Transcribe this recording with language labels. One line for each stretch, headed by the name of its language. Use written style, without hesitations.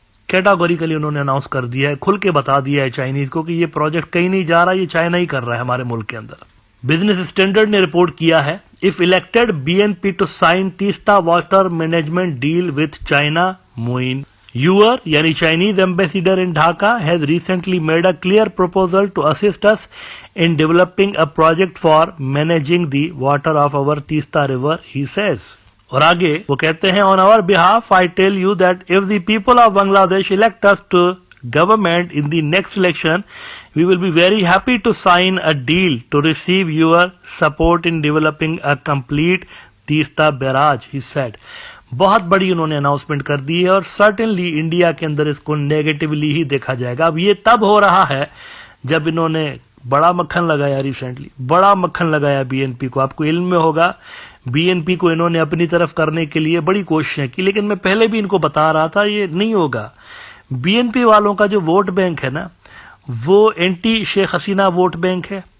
Urdu: Categorically انہوں نے announce کر دیا ہے، کھل کے بتا دیا ہے چائنیز کو کہ یہ پروجیکٹ کہیں نہیں جا رہا، یہ چائنا ہی کر رہا ہے ہمارے ملک کے اندر۔ بزنس اسٹینڈرڈ نے رپورٹ کیا ہے،
English: if elected BNP to sign Teesta water management deal with China, Moin Yuer,
Urdu: یعنی
English: Chinese ambassador in Dhaka, has recently made a clear proposal to assist us in developing a project for managing the water of our Teesta river, he says.
Urdu: اور آگے وہ کہتے ہیں
English: on our behalf I tell you that if the people of Bangladesh elect us to government in the next election, we will be very happy to sign a deal to receive your support in developing a complete Teesta barrage, he said.
Urdu: بہت بڑی انہوں نے announcement کر دی ہے، اور certainly India کے اندر اس کو negatively ہی دیکھا جائے گا۔ اب یہ تب ہو رہا ہے جب انہوں نے بڑا مکھن لگایا، ریسنٹلی بڑا مکھن لگایا بی این پی کو۔ آپ کو علم میں ہوگا بی این پی کو انہوں نے اپنی طرف کرنے کے لیے بڑی کوششیں کی، لیکن میں پہلے بھی ان کو بتا رہا تھا یہ نہیں ہوگا۔ بی این پی والوں کا جو ووٹ بینک ہے نا، وہ anti Sheikh Hasina vote bank ہے،